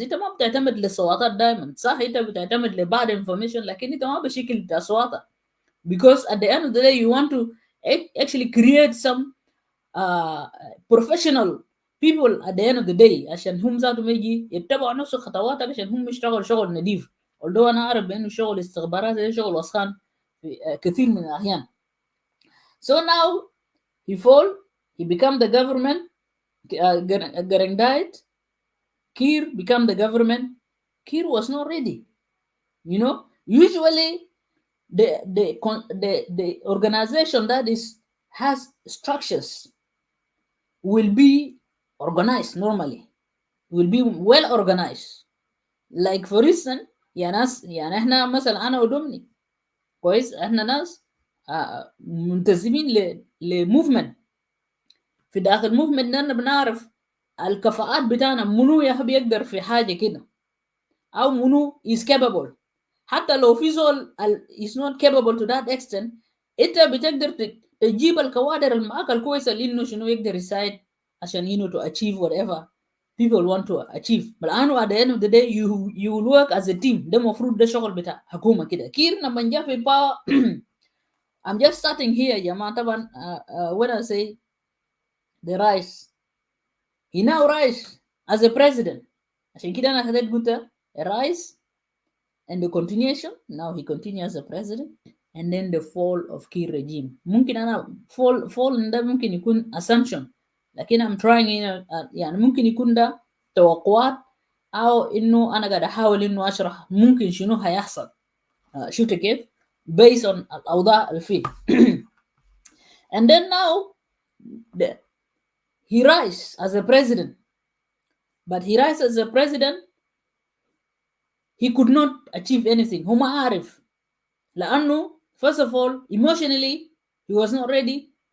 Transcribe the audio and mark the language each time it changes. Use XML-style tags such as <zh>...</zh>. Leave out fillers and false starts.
<ar>انت ما بتعتمد للصواتات دائما، صح انت بتعتمد لبعض information، لكن انت ما بشكل بتاع صواتك،</ar> <en>because at the end of the day</en> <ar>you want to actually create some professional people at the end of the day عشان هم ذاتهم يجي يتبعوا نفس خطواتك عشان هم يشتغلوا شغل نظيف. although انا اعرف بانه شغل استخبارات ده شغل وسخان في كثير من الاحيان.</ar> <en>So now he fall, he become the government. Garang died, Kiir become the government. Kiir was not ready. Usually the organization that has structures will be organized normally, will be well organized. Like for instance,</en> <ar>يا ناس يعني احنا مثلا انا ودومني كويس. احنا ناس منتسبين لموفمنت. في داخل موفمنت ده بنعرف الكفاءات بتاعنا، منو يا بيقدر في حاجه كده، او منو</ar> <en>is capable.</en> <ar>حتى لو في زول</ar> <en>is not capable to that extent،</en> <ar>انت بتقدر تجيب الكوادر المعاك الكويسه اللي انه شنو يقدر يساعد عشان</ar> <en>to achieve whatever people want to achieve. لانه at the end of the day you will work as a team.</en> <ar>ده المفروض ده شغل بتاع حكومه كده. كير لما جاء في الباور</ar> <en>I'm just starting here</en> <ar>يا جماعه.</ar> <en>طبعا when I say the rise, he now rise as a president.</en> <ar>عشان كده انا خدت قلت</ar> <en>a rise and the continuation. Now he continues as a president, and then the fall of Kiir regime.</en> <ar>ممكن أنا fall ده ممكن يكون assumption، لكن</ar> <en>I'm trying</en> <ar>يعني ممكن يكون ده توقعات، أو إنه أنا قاعد أحاول إنه أشرح ممكن شنو هيحصل. شفت كيف؟</ar> <en>based on</en> <ar>الأوضاع اللي فيه.</ar> <en>And then now the, he rise as a president, but he rise as a president, he could not achieve anything.</en> <ar>هو ما عارف، لأنه</ar> <en>first of all emotionally he was not ready.</en>